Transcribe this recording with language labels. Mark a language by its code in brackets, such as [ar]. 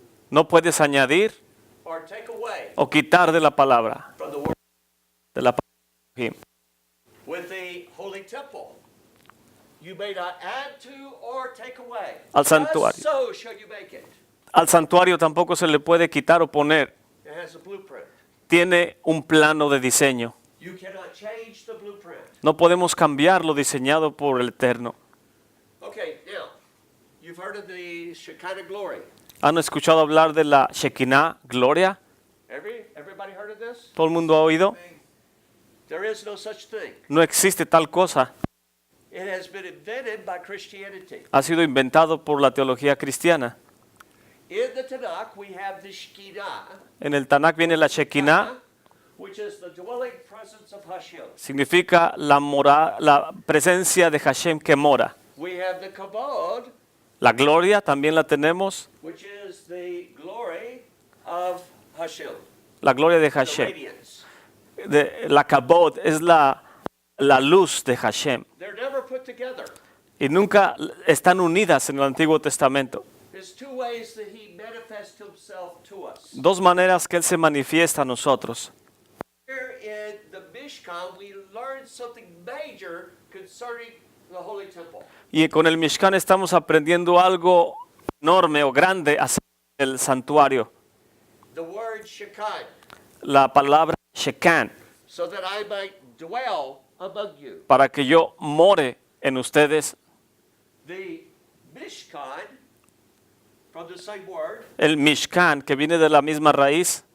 [es] no puedes añadir [en] or take away [es] o quitar de la palabra, [en] from the word [es] de la palabra. [en] with the holy temple. You may not add to or take away. [es] Al santuario. [en] Just so shall you make it. [es] Al santuario tampoco se le puede quitar o poner. [en] It has a blueprint. [es] Tiene un plano de diseño. [en] You cannot change the blueprint. [es] No podemos cambiar lo diseñado por el Eterno. [en] Okay, now, you've heard of the Shekinah glory. [es] ¿Han escuchado hablar de la Shekinah, gloria? [en] Everybody heard of this? [es] ¿Todo el mundo ha oído? [en] There is no such thing. [es] No existe tal cosa. [en] It has been invented by Christianity. [es] Ha sido inventado por la teología cristiana. [en] In the Tanakh, we have the Shekinah, [es] En el Tanakh viene la Shekinah, [en] which is the dwelling presence of Hashem. [es] significa la presencia de Hashem que mora. [en] We have the Kabod, [es] La gloria también la tenemos. [en] which is the glory of Hashem. [es] La gloria de [en] The [es] Hashem. [en] radiance. [es] La kabod es la luz de Hashem. [en] They're never put together. [es] Y nunca están unidas en el Antiguo Testamento. [en] There's two ways that he manifests himself to us. [es] Dos maneras que Él se manifiesta a nosotros. [en] Here in the Mishkan, we learn something major concerning the Holy Temple. [es] Y con el Mishkan estamos aprendiendo algo enorme o grande acerca del santuario. [en] The word Shekinah, [es] La palabra Shekan, [en] so that I might dwell among you. [es] para que yo more en ustedes. [en] The Mishkan, from the same word, [es] El Mishkan, que viene de la misma raíz,